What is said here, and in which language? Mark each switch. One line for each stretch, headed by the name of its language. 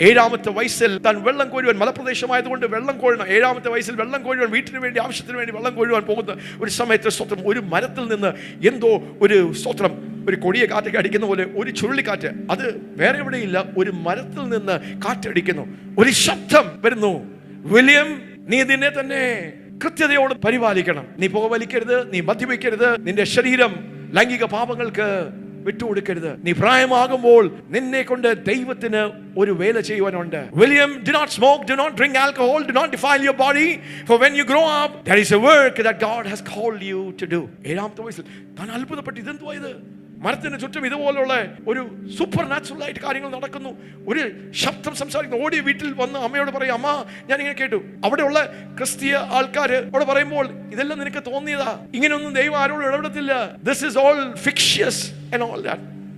Malayalam: 7ാമത്തെ വയസ്സിൽ താൻ വെള്ളം കോരുവാൻ, മലപ്രദേശമായതുകൊണ്ട് വെള്ളം കോരണം, 7ാമത്തെ വയസ്സിൽ വെള്ളം കോരുവാൻ, വീട്ടിന് വേണ്ടി, ആവശ്യത്തിന് വേണ്ടി വെള്ളം കോരുവാൻ പോകുന്ന ഒരു സമയത്ത് സ്തോത്രം, ഒരു മരത്തിൽ നിന്ന് എന്തോ ഒരു സ്തോത്രം, ഒരു കൊടിയ കാറ്റൊക്കെ അടിക്കുന്ന പോലെ ഒരു ചുഴലിക്കാറ്റ്, അത് വേറെ എവിടെയില്ല, ഒരു മരത്തിൽ നിന്ന് കാറ്റടിക്കുന്നു, ഒരു ശബ്ദം വരുന്നു, വില്യം, നീ നിന്നെ തന്നെ കൃത്യതയോട് പരിപാലിക്കണം, നീ പുക വലിക്കരുത്, നീ മദ്യപിക്കരുത്, നിന്റെ ശരീരം ലൈംഗിക പാപങ്ങൾക്ക് വിട്ടുകൊടുക്കരുത്, നീ പ്രായമാകുമ്പോൾ നിന്നെ കൊണ്ട് ദൈവത്തിന് ഒരു വേല ചെയ്യുവാനുണ്ട്.
English: William, do not smoke, do not drink alcohol, do not defile your body, for when you grow up there is a work that God has called you to do.
Malayalam: 7ാമത്തെ വയസ്സിൽ താൻ അത്ഭുതപ്പെട്ടു, ഇതെന്തുവാ ഇത്, മരത്തിന് ചുറ്റും ഇതുപോലുള്ള ഒരു സൂപ്പർ നാച്ചുറൽ ആയിട്ട് കാര്യങ്ങൾ നടക്കുന്നു, ഒരു ശബ്ദം സംസാരിക്കുന്നു. ഓടി വീട്ടിൽ വന്ന് അമ്മയോട് പറയും, അമ്മ, ഞാൻ ഇങ്ങനെ കേട്ടു. അവിടെയുള്ള ക്രിസ്തീയ ആൾക്കാർ അവിടെ പറയുമ്പോൾ, ഇതെല്ലാം നിനക്ക് തോന്നിയതാ, ഇങ്ങനെയൊന്നും ദൈവം ആരോടും ഇടപെടത്തില്ല,
English: This is all fictitious and all that.